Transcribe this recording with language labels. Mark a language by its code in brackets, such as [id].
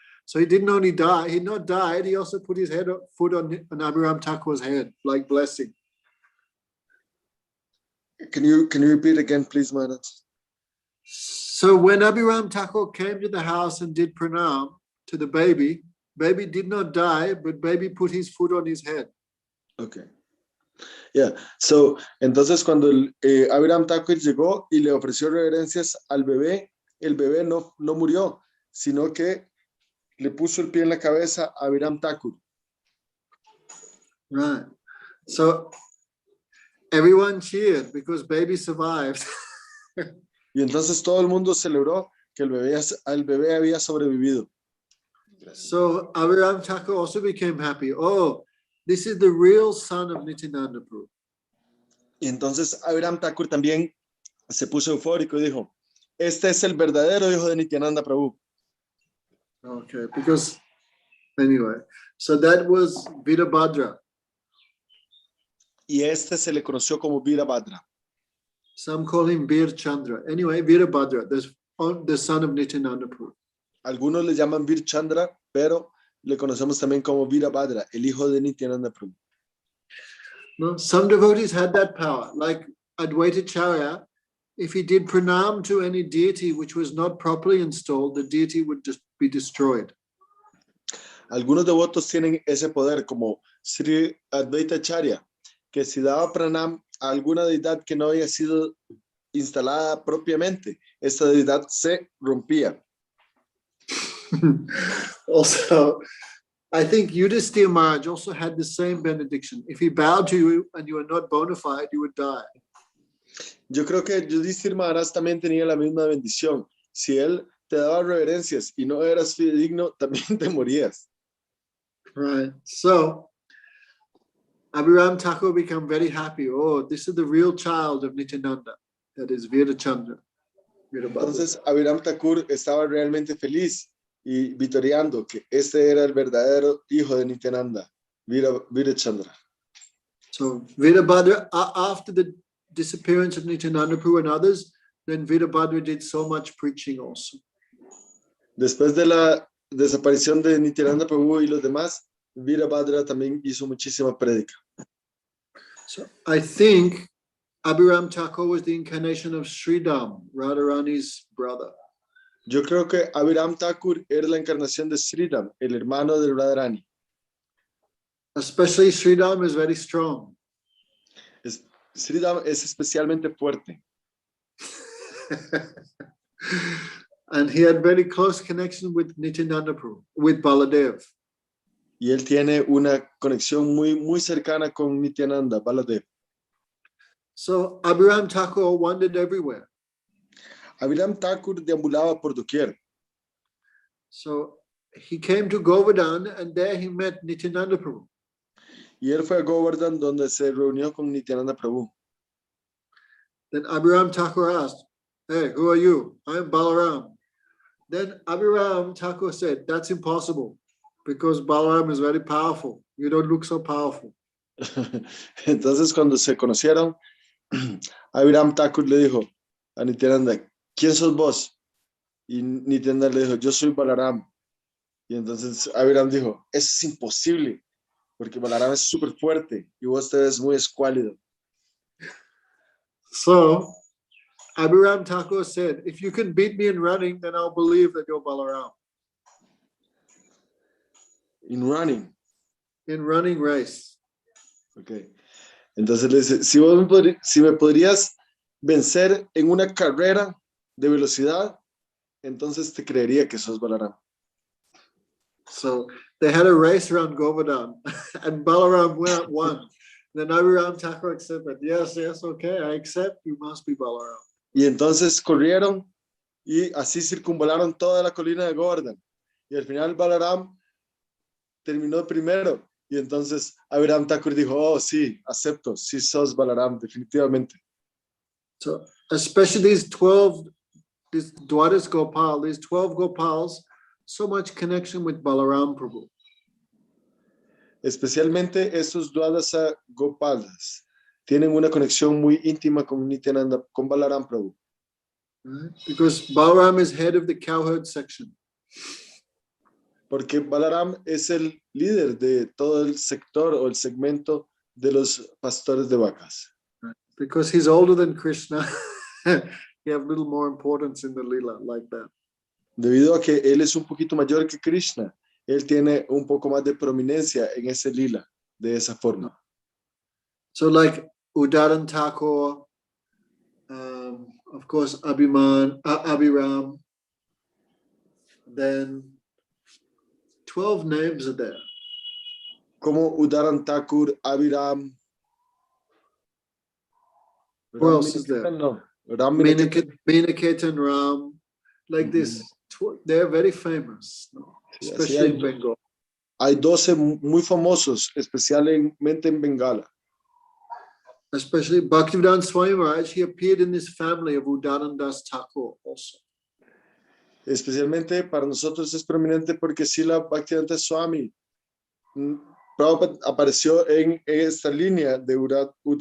[en] So he didn't only die, he not died, he also put his foot on Abhiram Thakur's head, like blessing. Can you repeat again, please, Maharaj? So when Abhiram Thakur came to the house and did pranam to the baby, baby did not die, but baby put his foot on his head. Okay. Yeah. [es] So, entonces cuando Abhiram Thakur llegó y le ofreció reverencias al bebé, el bebé no murió, sino que le puso el pie en la cabeza a Abhiram Thakur. [en] Right. So everyone cheered because baby survived. [es] Y entonces todo el mundo celebró que el bebé había sobrevivido. [en] So Abhiram Thakur also became happy. Oh, this is the real son of Nityananda Prabhu. [es] Y entonces Abhiram Thakur también se puso eufórico y dijo, este es el verdadero hijo de Nityananda Prabhu. [en] Okay, because anyway, so that was Virabhadra. [es] Y este se le conoció como Virabhadra. [en] Some call him Vir Chandra. Anyway, Virabhadra, the son of Nityananda Prabhu. [es] Algunos le llaman Vir Chandra, pero le conocemos también como Virabhadra, el hijo de Nityananda Prabhu. [en] No, some devotees had that power, like Advaita Charya. If he did pranam to any deity which was not properly installed, the deity would just be destroyed. [es] Algunos devotos tienen ese poder, como Sri Advaita Charya, que si daba pranam a alguna deidad que no había sido instalada propiamente, esta deidad se rompía. [en] Also, I think Yudhisthira Maharaj also had the same benediction. If he bowed to you and you were not bona fide, you would die. [es] Yo creo que Yudhisthira Maharaj también tenía la misma bendición. Si él te daba reverencias y no eras fidedigno, también te morías. [en] Right. So, Abhiram Thakur became very happy. Oh, this is the real child of Nityananda. That is Virachandra. [es] Entonces, Abhiram Thakur estaba realmente feliz y vitoreando que este era el verdadero hijo de Nityananda, Virachandra. [en] So, Virabhadra, after the disappearance of Nityananda Prabhu and others, then Virabhadra did so much preaching also. [es] Después de la desaparición de Nityananda Prabhu y los demás, Virabhadra también hizo muchísima prédica. [en] So I think Abhiram Thakur was the incarnation of Sridham, Radharani's brother. [es] Yo creo que Abhiram Thakur era la encarnación de Sridham, el hermano de Radharani. [en] Especially Sridham is very strong. [es] Sridham es especialmente fuerte. [en] And he had very close connection with Nityananda Prabhu, with Baladev. [es] Y él tiene una conexión muy cercana con Nityananda, Baladev. [en] So Abhiram Thakur wandered everywhere. [es] Abhiram Thakur deambulaba por doquier. [en] So he came to Govardhan and there he met Nityananda Prabhu. [es] Y él fue a Govardhan donde se reunió con Nityananda Prabhu. [en] Then Abhiram Thakur asked, "Hey, who are you?" "I'm Balaram." Then Abhiram Thakur said, "That's impossible because Balaram is very powerful. You don't look so powerful." [es] Entonces cuando se conocieron, Abhiram Thakur le dijo a Nityananda, ¿quién sos vos? Y Nityananda le dijo, yo soy Balaram. Y entonces Abhiram dijo, eso es imposible, porque Balaram es súper fuerte y vos te ves muy escuálido. [en] So Abhiram Thakur said, "If you can beat me in running, then I'll believe that you're Balaram." In running. In running race. Okay. [es] Entonces le dice, si me podrías vencer en una carrera de velocidad, entonces te creería que sos Balaram. [en] So they had a race around Govardhan and Balaram won. Then Abhiram Thakur accepted. Yes, okay, I accept. You must be Balaram. [es] Y entonces corrieron y así circunvalaron toda la colina de Govardhan. Y al final Balaram terminó primero. Y entonces Abhiram Thakur dijo, oh, sí, acepto, sí sos Balaram, definitivamente. [en] So especially these Dwadas Gopal, these 12 Gopals, so much connection with Balaram Prabhu. [es] Especialmente estos Dwadasa Gopalas tienen una conexión muy íntima con Nityananda, con Balaram Prabhu. [en] Right? Because Balaram is head of the cowherd section. [es] porque Balaram es el líder de todo el sector o el segmento de los pastores de vacas. [en] Because he's older than Krishna, he have little more importance in the lila like that. [es] Debido a que él es un poquito mayor que Krishna, él tiene un poco más de prominencia en ese lila, de esa forma. [en] So like Udaran Thakur, of course Abhiram, then 12 names are there. [es] Como Udaran Thakur, Abhiram. [en] Who else is there? No, Ram Miniketan. Miniketan, Ram, like this. They're very famous, no? [es] Sí, [en] Especially in Bengal. [es] Hay 12 muy famosos, especialmente en Bengala. [en] Especially Bhaktivedanta Swami Maharaj, he appeared in this family of Udaran Das Thakur also. [es] Especialmente para nosotros es prominente porque Srila Bhaktivedanta Swami Prabhupada apareció en esta línea de Udaran